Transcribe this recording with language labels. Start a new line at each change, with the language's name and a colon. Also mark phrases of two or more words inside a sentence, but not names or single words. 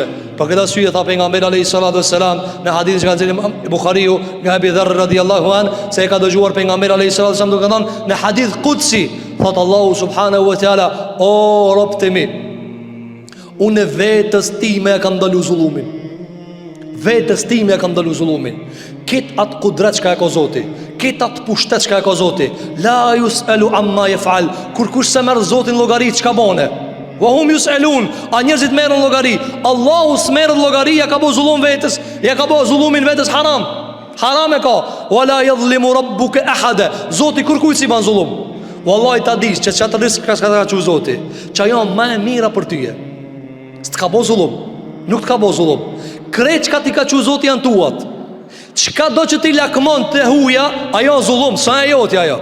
Albanian: Për këtë arsye tha pejgamberi
Arabic: عليه الصلاة والسلام
Albanian: në hadith që ka nxjerrë Buhariu nga Abi Dharr
Arabic: رضي الله عن,
Albanian: se e ka dëgjuar pejgamberi
Arabic: عليه الصلاة والسلام
Albanian: duke thënë në
Arabic: حديث قدسي,
Albanian: thot Allahu
Arabic: سبحانه وتعالى:
Albanian: o robët e mi, unë vetës time e kam ndalu zullumin. Vetës time e kam ndalu zullumin. Kit atë kudret që ka e ko Zoti, kit atë pushtet që ka e ko Zoti.
Arabic: لا يسأل عما يفعل.
Albanian: Kur kush se merr Zotin llogari çka bone,
Arabic: وهم يسألون,
Albanian: a njerëzit merren llogari. Allahu s'merr llogari, ja ka bo zullum vetës, ja ka bo zullumin vetës haram. Haram e ka.
Arabic: ولا يظلم ربك أحدا.
Albanian: Zoti kur kujt si ban zullum. Wallahi ta dish që çata risk ka çu Zoti, që ajo më e mira për tyje. S'ka bo zullum, nuk t'ka bo zullum. Krejt çka ti ka çu Zoti janë tuat. Çka do që ti lakmon të huja, ajo zullum, sa e joti ajo.